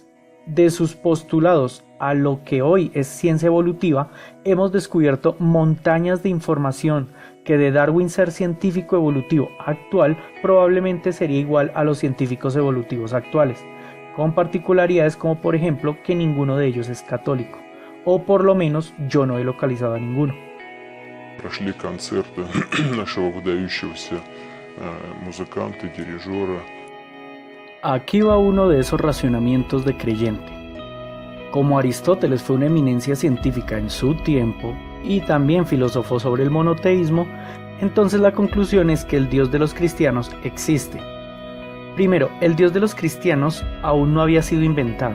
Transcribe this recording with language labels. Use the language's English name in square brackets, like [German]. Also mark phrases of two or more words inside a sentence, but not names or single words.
[Spanish] De sus postulados a lo que hoy es ciencia evolutiva, hemos descubierto montañas de información que de Darwin ser científico evolutivo actual probablemente sería igual a los científicos evolutivos actuales, con particularidades como por ejemplo que ninguno de ellos es católico, o por lo menos yo no he localizado a ninguno. [Russian] Прошли концерты нашего выдающегося музыканта, дирижера. [Spanish] Aquí va uno de esos racionamientos de creyente. Como Aristóteles fue una eminencia científica en su tiempo y también filosofó sobre el monoteísmo, entonces la conclusión es que el Dios de los cristianos existe. Primero, el Dios de los cristianos aún no había sido inventado.